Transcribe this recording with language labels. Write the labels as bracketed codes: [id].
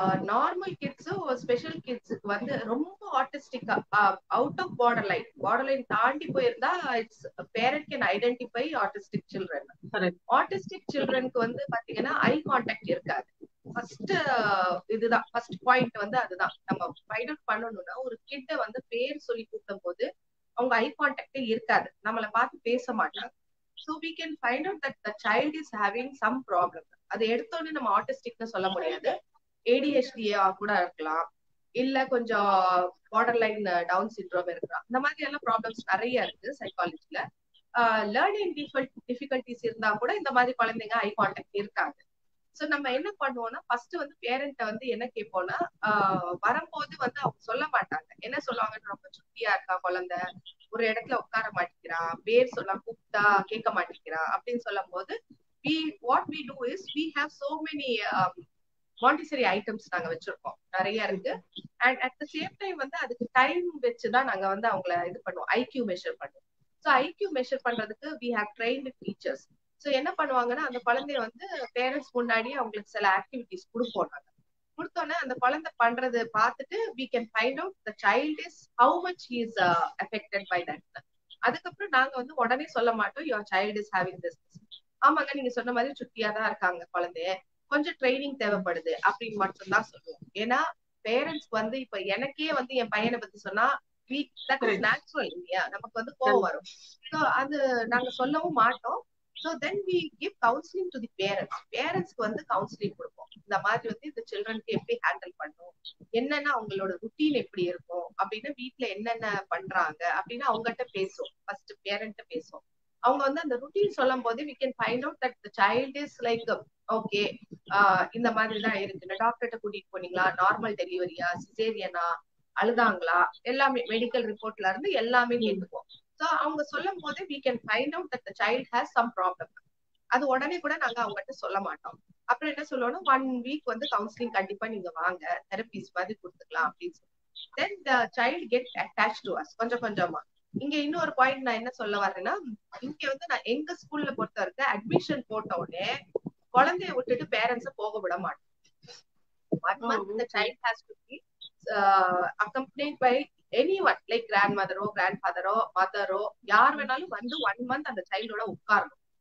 [ta] Normal கிட்ஸும் special கிட்ஸுக்கு வந்து ரொம்ப ஆர்டிஸ்டிக்கா அவுட் ஆஃப் பார்டர் லைன் தாண்டி போயிருந்தா [en] It's parent can identify artistic children. [ta] Artistic சில்ட்ரனுக்கு வந்து பாத்தீங்கன்னா ஐ கான்டாக்ட் இருக்காது. ஃபர்ஸ்ட் இதுதான் ஃபர்ஸ்ட் பாயிண்ட் வந்து அதுதான் நம்ம ஃபைண்ட் அவுட் பண்ணணும்னா ஒரு கிட்ட வந்து பேர் சொல்லி கூப்பிடும் போது அவங்க ஐ கான்டாக்டே இருக்காது, நம்மளை பார்த்து பேச மாட்டாங்க. [en] So we can find out that the child is having some problem. [ta] அது எடுத்தோடனே நம்ம ஆட்டிஸ்டிக்னு சொல்ல முடியாது, ஏடிஹெச்டியா கூட இருக்கலாம், இல்ல கொஞ்சம் பார்டர் லைன் டவுன் சிண்ட்ரோம் இருக்கலாம். இந்த மாதிரி எல்லாம் ப்ராப்ளம்ஸ் நிறைய இருக்கு சைக்காலஜில. லேர்னிங் டிஃபிகல்டிஸ் இருந்தா கூட இந்த மாதிரி குழந்தைங்க ஐ கான்டாக்ட் இருக்காங்க. சோ நம்ம என்ன பண்ணுவோம்னா ஃபர்ஸ்ட் வந்து பேரண்ட்ட வந்து என்ன கேட்போம்னா வரும்போது வந்து அவங்க சொல்ல மாட்டாங்க. என்ன சொல்லுவாங்கன்னு, ரொம்ப சுட்டியா இருக்கா குழந்தை, ஒரு இடத்துல உட்கார மாட்டேங்கிறான், பேர் சொல்ல கூப்பிட்டா கேட்க மாட்டேங்கிறான் அப்படின்னு சொல்லும் போது [en] what we do is we have so many [ta] Montessori items நாங்க வச்சிருக்கோம், நிறைய இருக்கு. And at the same time வந்து அதுக்கு டைம் வச்சுதான் நாங்க வந்து அவங்கள இது பண்ணுவோம், ஐக்யூ மெஷர் பண்ணுவோம். ஸோ ஐக்யூ மெஷர் பண்றதுக்கு [en] We have trained teachers. [ta] So என்ன பண்ணுவாங்கன்னா, அந்த குழந்தைய வந்து பேரண்ட்ஸ் முன்னாடியே அவங்களுக்கு சில ஆக்டிவிட்டிஸ் கொடுப்போம். நாங்க கொடுத்தோன்னே அந்த குழந்தை பண்றது பார்த்துட்டு [en] we can find out the child is how much he is affected by that. [ta] அதுக்கப்புறம் நாங்க வந்து உடனே சொல்ல மாட்டோம் [en] your child is having this. [ta] ஆமாங்க, நீங்க சொன்ன மாதிரி சுட்டியா தான் இருக்காங்க குழந்தைய, கொஞ்சம் ட்ரைனிங் தேவைப்படுது அப்படின்னு மட்டும் தான் சொல்லுவோம். ஏன்னா பேரண்ட்ஸ்க்கு வந்து இப்ப எனக்கே வந்து என் பையனை பத்தி சொன்னா நேச்சுரல் இல்லையா, நமக்கு வந்து கோவம் வரும். [en] so [ta] அது நாங்க சொல்லவும் மாட்டோம். [en] So then we give counselling to the parents. [ta] பேரண்ட்ஸ்க்கு வந்து கவுன்சிலிங் கொடுப்போம். இந்த மாதிரி வந்து இந்த சில்ட்ரனுக்கு எப்படி ஹேண்டில் பண்ணும், என்னென்ன அவங்களோட ருட்டீன் எப்படி இருக்கும் அப்படின்னு, வீட்டுல என்னென்ன பண்றாங்க அப்படின்னு அவங்ககிட்ட பேசுவோம். ஃபர்ஸ்ட் பேரண்ட்ட பேசுவோம். அவங்க வந்து அந்த ருட்டீன் சொல்லும் போது [en] we can find out that the child is like [ta] okay, இந்த மாதிரி தான் இருக்கு. டாக்டர்கிட்ட கூட்டிட்டு போனீங்களா, நார்மல் டெலிவரியா, சிசேரியனா, அழுதாங்களா, எல்லாமே மெடிக்கல் ரிப்போர்ட்ல இருந்து எல்லாமே கேட்டுக்குவோம். [en] so [ta] அவங்க சொல்லும் போது [en] we can find out that the child has some problem. [ta] அது உடனே கூட நாங்க அவங்ககிட்ட சொல்ல மாட்டோம். அப்புறம் என்ன சொல்லுவோம்னா, 1 வீக் வந்து கவுன்சிலிங் கண்டிப்பா நீங்க வாங்க, தெரபிஸ் மாதிரி கொடுத்துக்கலாம் அப்படின்னு சொல்லி [en] then the child get attached to us [ta] கொஞ்சம் கொஞ்சமா. இங்க இன்னொரு பாயிண்ட் நான் என்ன சொல்ல வர்றேன்னா, இங்க வந்து நான் எங்க ஸ்கூல்ல பொறுத்த வரைக்கும் அட்மிஷன் போட்ட உடனே குழந்தைய விட்டுட்டு பேரண்ட்ஸ போக விட மாட்டோம். [en] 1 month the child has to be accompanied by anyone like grandmother or grandfather or mother or [ta] யார் வேணாலும் வந்து 1 month அந்த சைல்டோட உட்காரணும்.